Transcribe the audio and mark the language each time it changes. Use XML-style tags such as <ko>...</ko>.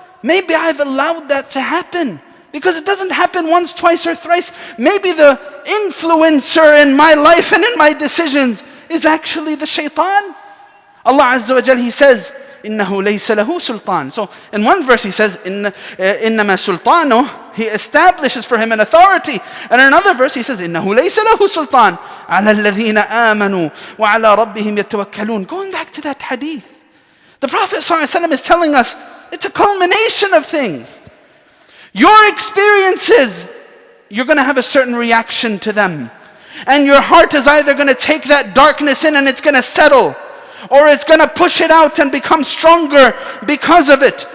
<en>Maybe I've allowed that to happen. Because it doesn't happen once, twice, or thrice. Maybe the influencer in my life and in my decisions is actually the shaitan. Allah Azza wa Jal, He says,</en> <ar>إِنَّهُ لَيْسَ لَهُ سُلْطَانٌ.</ar> <en>So in one verse He says,</en> <ar>إِنَّمَا سُلْطَانُهُ,</ar> <en>He establishes for him an authority. And in another verse He says,</en> <ar>إِنَّهُ لَيْسَ لَهُ سُلْطَانٌ عَلَى الَّذِينَ آمَنُوا وَعَلَى رَبِّهِمْ يَتَوَكَّلُونَ.</ar> <en>Going back to that hadith, the Prophet ﷺ is telling us, it's a culmination of things. Your experiences, you're going to have a certain reaction to them. And your heart is either going to take that darkness in and it's going to settle, or it's going to push it out and become stronger because of it.</en>